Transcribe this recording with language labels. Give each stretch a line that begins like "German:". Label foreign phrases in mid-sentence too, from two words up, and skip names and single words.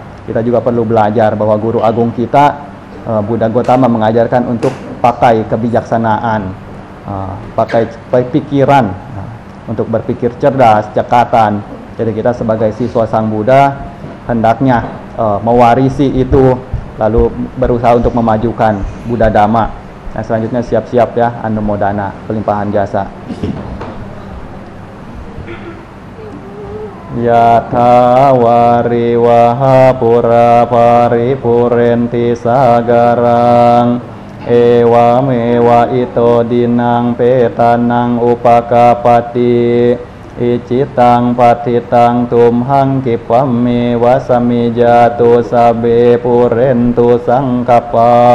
Indonesian: Kita juga perlu belajar bahwa guru agung kita, Buddha Gotama, mengajarkan untuk pakai kebijaksanaan, pakai pikiran, untuk berpikir cerdas, cekatan. Jadi kita sebagai siswa Sang Buddha hendaknya mewarisi itu, lalu berusaha untuk memajukan Buddha Dhamma. Nah, selanjutnya siap-siap ya, anumodana, pelimpahan jasa.
Pali: Yatha wariwaha pura paripurenti sagarang ewa mewa ito dinang petanang upakapati icitang patitang tumhang kipame wasami jatu sabe purentu sangkapa